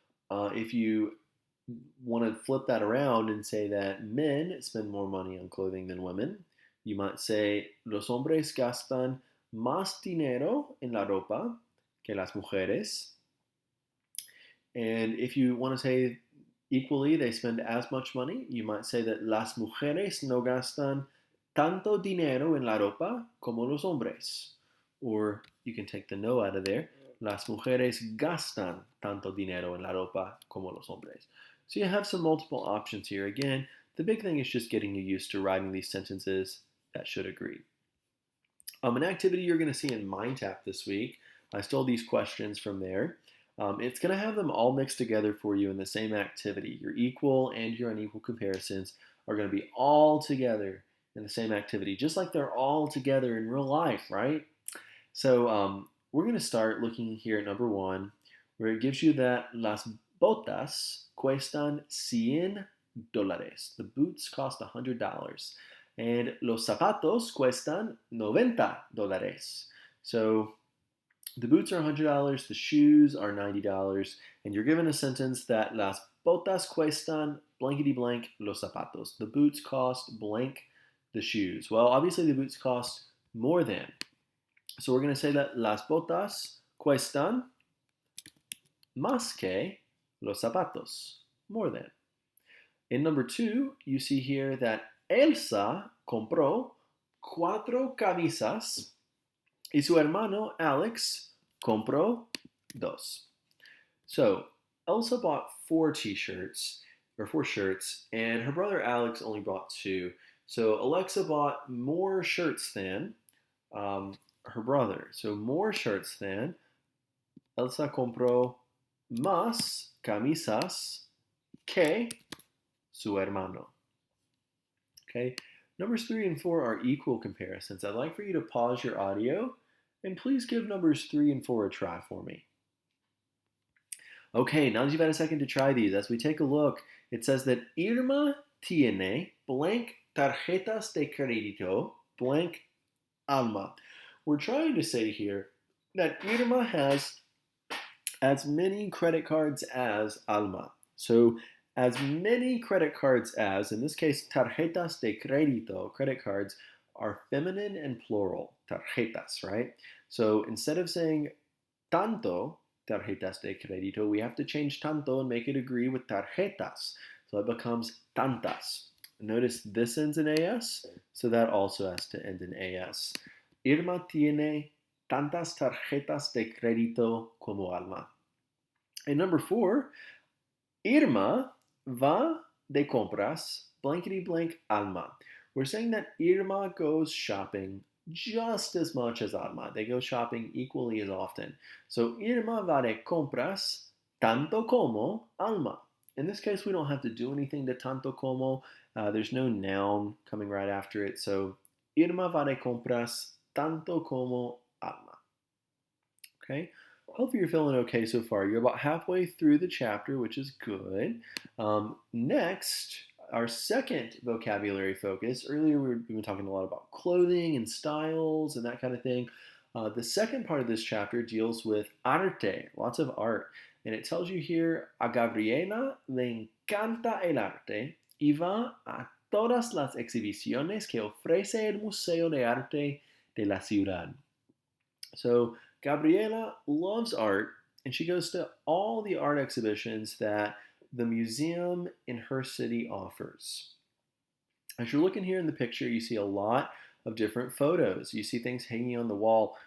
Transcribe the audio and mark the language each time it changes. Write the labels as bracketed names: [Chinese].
[English] If you want to flip that around and say that men spend more money on clothing than women, you might say [Spanish] los hombres gastan más dinero en la ropa que las mujeres. [English] And if you want to say equally they spend as much money, you might say that [Spanish] las mujeres no gastan tanto dinero en la ropa como los hombres. [English] Or you can take the no out of there. [Spanish] Las mujeres gastan tanto dinero en la ropa como los hombres. [English] So you have some multiple options here. Again, the big thing is just getting you used to writing these sentences that should agree. An activity you're going to see in MindTap this week, I stole these questions from there. It's going to have them all mixed together for you in the same activity. Your equal and your unequal comparisons are going to be all together in the same activity, just like they're all together in real life, right? So we're going to start looking here at number 1, where it gives you that [Spanish] las botas cuestan $100. [English] The boots cost $100. [Spanish] And los zapatos cuestan $90. [English] So the boots are $100, the shoes are $90, and you're given a sentence that [Spanish] las botas cuestan blankety blank los zapatos. [English] The boots cost blank the shoes. Well, obviously the boots cost more than. So we're going to say that [Spanish] las botas cuestan más que los zapatos. [English] More than. In number 2, you see here that [Spanish] Elsa compró 4 camisas y su hermano Alex compró 2. [English] So Elsa bought 4 t-shirts, or 4 shirts, and her brother Alex only bought 2. So Alexa bought more shirts than her brother. So more shirts than. [Spanish] Elsa compró más camisas que su hermano. [English] Okay. Numbers 3 and 4 are equal comparisons. I'd like for you to pause your audio and please give numbers 3 and 4 a try for me. Okay, now that you've had a second to try these, as we take a look, it says that [Spanish] Irma tiene blank tarjetas de crédito blank Alma. [English] We're trying to say here that Irma has as many credit cards as Alma. So as many credit cards as, in this case, tarjetas de crédito, credit cards, are feminine and plural, tarjetas, right? So instead of saying [Spanish] tanto tarjetas de crédito, [English] we have to change tanto and make it agree with tarjetas. So it becomes tantas. Notice this ends in AS, so that also has to end in AS. [Spanish] Irma tiene tantas tarjetas de crédito como Alma. [English] And number 4, [Spanish] Irma va de compras blankety blank Alma. [English] We're saying that Irma goes shopping just as much as Alma. They go shopping equally as often. So [Spanish] Irma va de compras tanto como Alma. [English] In this case, we don't have to do anything to tanto como. There's no noun coming right after it. [Spanish] So Irma va de compras tanto como Alma. Okay. [English] Hopefully you're feeling okay so far. You're about halfway through the chapter, which is good. Next, our second vocabulary focus. Earlier we've been talking a lot about clothing and styles and that kind of thing. The second part of this chapter deals with arte, lots of art. And it tells you here, [Spanish] a Gabriela le encanta el arte y va a todas las exhibiciones que ofrece el Museo de Arte de la Ciudad. [English] So Gabriela loves art, and she goes to all the art exhibitions that the museum in her city offers. As you're looking here in the picture, you see a lot of different photos. You see things hanging on the wall.